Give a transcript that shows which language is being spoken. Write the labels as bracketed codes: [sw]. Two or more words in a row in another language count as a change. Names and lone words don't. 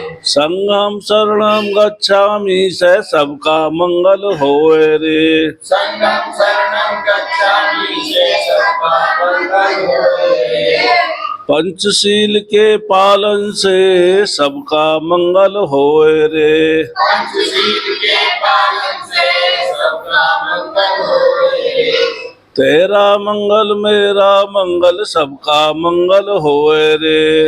[pi] संगम शरणम गच्छामि [hi] से सबका मंगल होए रे। [pi] संगम शरणं गच्छामि [hi] से सबका मंगल होए। पंचशील के पालन से सबका मंगल होए रे। पंचशील के पालन से सबका मंगल होए। तेरा मंगल मेरा मंगल सबका मंगल होए रे।